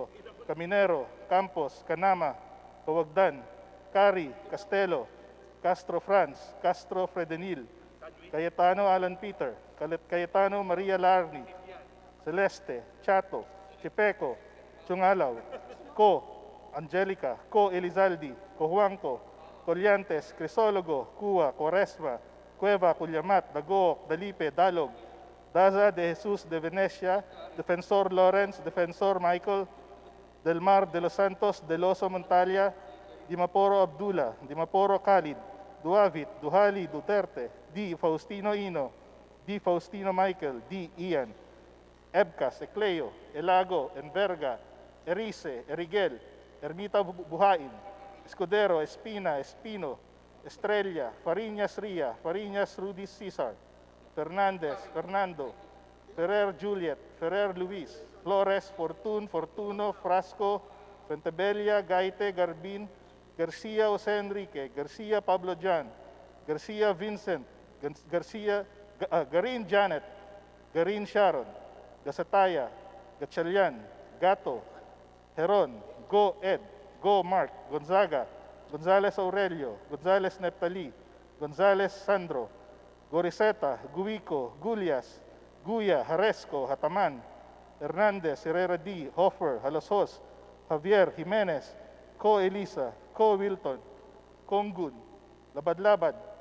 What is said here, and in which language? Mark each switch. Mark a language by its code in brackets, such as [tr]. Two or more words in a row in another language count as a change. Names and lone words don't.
[tl] Caminero, Campos, Canama, Kawagdan, Cari, Castelo, Castro Franz, Castro Fredenil, Cayetano Alan Peter, Cayetano Maria Larni, Celeste, Chato, Chipeco, Chungalaw, Co, Angelica, Co Elizaldi, Cojuanco, Colliantes, Crisologo, Cua, Quaresma, Cueva, Culyamat, Dagook, Dalipe, Dalog, Daza de Jesus de Venecia, Defensor Lawrence, Defensor Michael, Del Mar de los Santos, Deloso Montalia, Dimaporo Abdullah, Dimaporo Khalid, Duavit, Duhali Duterte, D. Faustino Ino, D. Faustino Michael, D. Ian, Ebcas, Ecleo, Elago, Enverga, Erice, Erigel, Ermita Buhain, Escudero, Espina, Espino, Estrella, Fariñas Ria, Fariñas Rudy Cesar, Fernandez, Fernando, Ferrer Juliet, Ferrer Luis, Flores, Fortun, Fortuno, Frasco, Fuentebella, Gaite, Garbin, Garcia Jose Enrique, Garcia Pablo Jan, Garcia Vincent, Garin Janet, Garin Sharon, Gasataya, Gatchalian, Gato, Heron, Go Ed, Go Mark, Gonzaga, Gonzales Aurelio, Gonzales Neptali, Gonzales Sandro, Goriseta, Guico, Gulias, Guya, Haresco, Hataman, Hernandez, Herrera D, Hoffer, Halosos, Javier, Jimenez, Co Elisa, Co Wilton, Kongun, Labad-Labad,